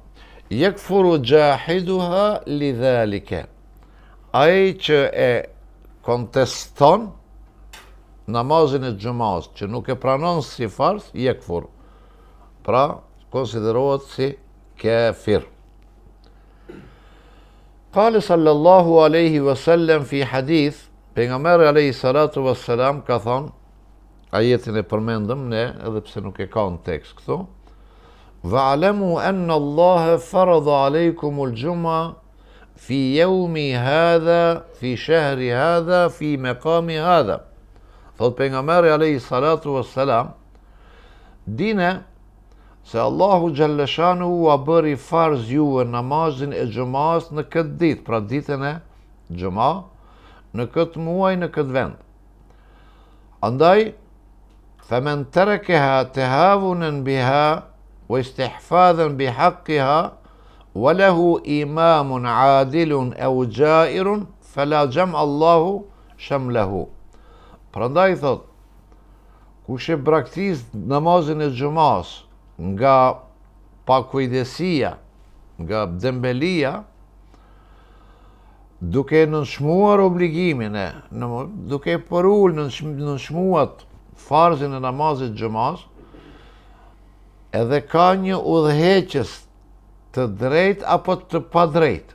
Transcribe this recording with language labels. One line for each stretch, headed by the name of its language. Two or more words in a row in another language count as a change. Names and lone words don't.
Arabic: يكفر جاحدها لذلك.
Albanian: Ai që e konteston namazin e xumas, që nuk e pranon si farz, yakfur. Pra konsiderohet si kafir.
Arabic: قال صلى الله عليه وسلم في حديث,
Albanian: pejgamberi
Arabic: عليه الصلاة والسلام
Albanian: ka thonë, ajetin e përmendëm ne, edhe pse nuk e ka në tekst këtu,
Arabic: واعلموا أن الله فرض عليكم الجمعة في يومي هذا في شهري هذا في مقامي هذا.
Albanian: Thot pejgamberi
Arabic: عليه الصلاة والسلام,
Albanian: dine se Allahu Gjalleshanu a bëri farz juve namazin e xumas në këtë ditë, pra ditën e xuma, në këtë muaj, në këtë vend. Andaj,
Arabic: فمن تركها تهاونا بها واستخفافا بحقها وله إمام عادل أو جائر فلا جمع الله شمله.
Albanian: Prandaj thot, kush e braktis namazin e xumas nga pakujdesia, nga dembelia, duke nënshmuar obligimin duke përul nënshmuat farzin e namazit xumas, edhe ka një udhëheqës të drejt apo të padrejt.